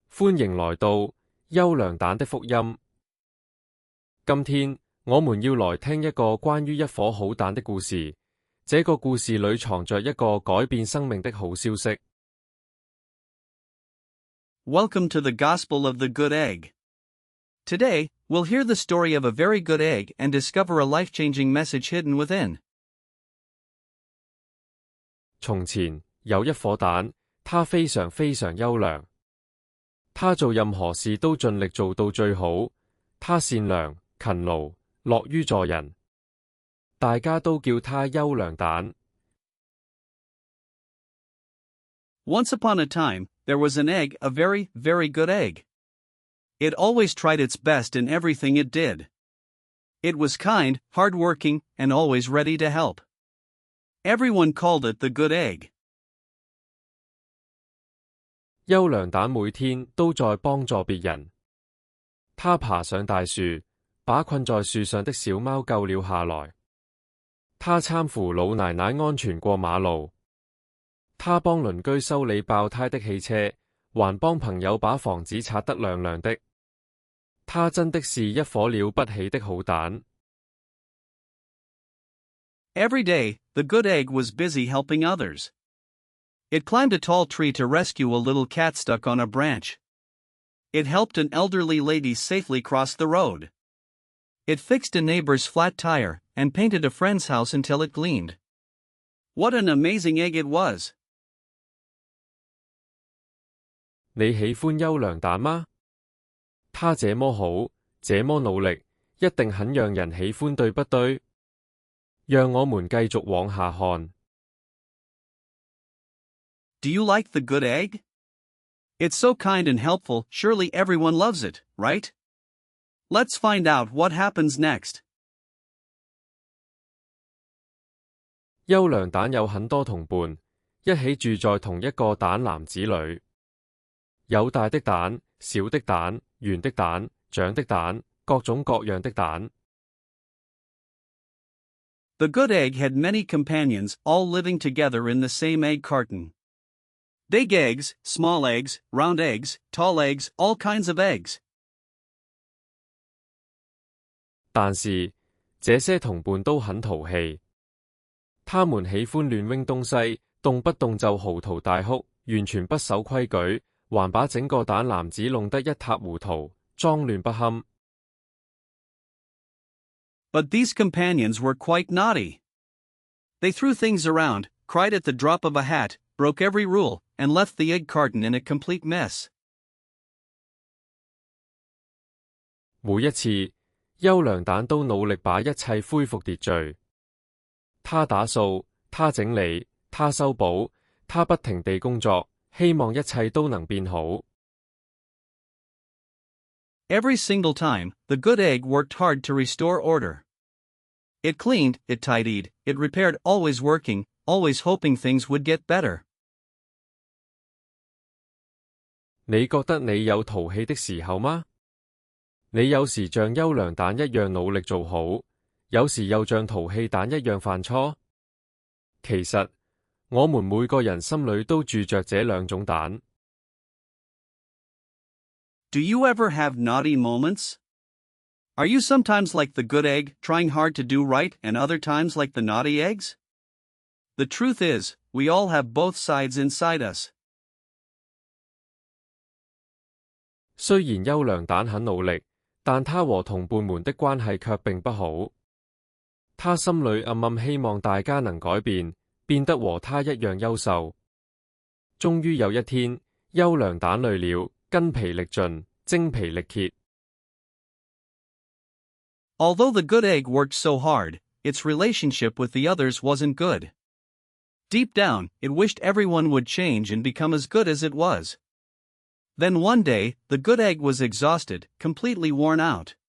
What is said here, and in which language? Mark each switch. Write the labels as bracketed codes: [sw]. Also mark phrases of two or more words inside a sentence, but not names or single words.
[zh] 歡迎來到優良蛋的福音。今天我們要來聽一個關於一顆好蛋的故事。這個故事裏藏着一個改變生命的好消息。 [en] Welcome to the Gospel of the Good Egg. Today, we'll hear the story of a very good egg and discover a life-changing message hidden within. [zh] 從前有一顆蛋，它非常非常優良。他做任何事都盡力做到最好，他善良、勤勞、樂於助人，大家都叫他優良蛋。 [en] Once upon a time, there was an egg, a very, very good egg. It always tried its best in everything it did. It was kind, hard-working, and always ready to help. Everyone called it the good egg. [zh] 優良蛋每天都在幫助別人。他爬上大樹，把困在樹上的小貓救了下來。他攙扶老奶奶安全過馬路。他幫鄰居修理爆胎的汽車，還幫朋友把房子擦得亮亮的。他真的是一顆了不起的好蛋。 [en] Every day, the good egg was busy helping others. It climbed a tall tree to rescue a little cat stuck on a branch. It helped an elderly lady safely cross the road. It fixed a neighbor's flat tire and painted a friend's house until it gleamed. What an amazing egg it was! [zh] 你喜歡優良蛋嗎？他這麼好，這麼努力，一定很讓人喜歡，對不對？讓我們繼續往下看。 [en] Do you like the good egg? It's so kind and helpful, surely everyone loves it, right? Let's find out what happens next. [zh] 優良蛋有很多同伴，一起住在同一個蛋籃子裏。有大的蛋、小的蛋、圓的蛋、長的蛋，各種各樣的蛋。 [en] The good egg had many companions, all living together in the same egg carton. Big eggs, small eggs, round eggs, tall eggs, all kinds of eggs. [zh] 但是，這些同伴都很淘氣。他們喜歡亂扔東西，動不動就嚎啕大哭，完全不守規矩，還把整個蛋籃子弄得一塌糊塗，髒亂不堪。 [en] But these companions were quite naughty. They threw things around, cried at the drop of a hat, broke every rule, and left the egg carton in a complete mess. [zh] 每一次，優良蛋都努力把一切恢復秩序。他打掃，他整理，他修補，他不停地工作，希望一切都能變好。 [en] Every single time, the good egg worked hard to restore order. It cleaned, it tidied, it repaired, always working, always hoping things would get better. [zh] 你覺得你有淘氣的時候嗎？你有時像優良蛋一樣努力做好，有時又像淘氣蛋一樣犯錯。其實，我們每個人心裏都住着這兩種蛋。 [en] Do you ever have naughty moments? Are you sometimes like the good egg, trying hard to do right, and other times like the naughty eggs? The truth is, we all have both sides inside us. [zh] 雖然優良蛋很努力，但他和同伴們的關係卻並不好。他心裏暗暗希望大家能改變，變得和他一樣優秀。終於有一天，優良蛋累了，筋疲力盡，精疲力竭。 [en] Although the good egg worked so hard, its relationship with the others wasn't good. Deep down, it wished everyone would change and become as good as it was. Then one day, the good egg was exhausted, completely worn out.